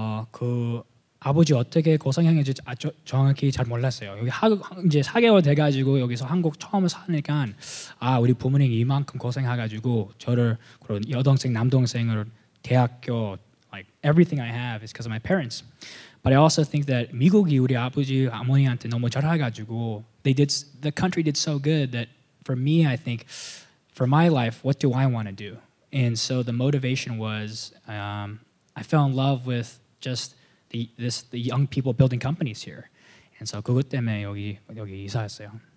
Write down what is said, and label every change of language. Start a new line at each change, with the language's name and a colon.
Korean: 그 아버지 어떻게 고생했는지 정확히 잘 몰랐어요. 여기 이제 4개월 돼가지고 여기서 한국 처음 사니까 우리 부모님이 이만큼 고생해가지고 저를 그런 여동생 남동생을 대학교
English: like everything I have is because of my parents. But I also think that
Korean: 미국이 우리 아버지 어머니한테 너무 잘해가지고
English: the country did so good that for me I think for my life what do I want to do? And so the motivation was I fell in love with just the young people building companies here. And so
Korean: 그것 때문에 여기 이사했어요.